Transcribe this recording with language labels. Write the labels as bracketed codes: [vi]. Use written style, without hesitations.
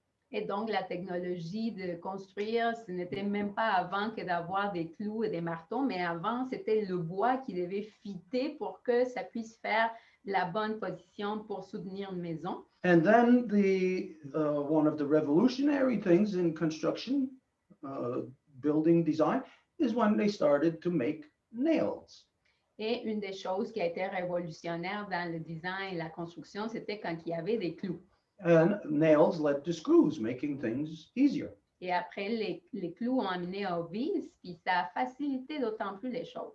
[fr] Et donc, la technologie de construire, ce n'était même pas avant que d'avoir des clous et des marteaux, mais avant, c'était le bois qui devait fitter pour que ça puisse faire la bonne position pour soutenir une maison. [en] And then one of the revolutionary things in construction, building design, is when they started to make nails. [fr] Et une des choses qui a été révolutionnaire dans le design et la construction, c'était quand il y avait des clous. [en] And nails led to screws, making things easier. [fr] Et après, les clous ont amené aux vis, puis ça a facilité d'autant plus les choses.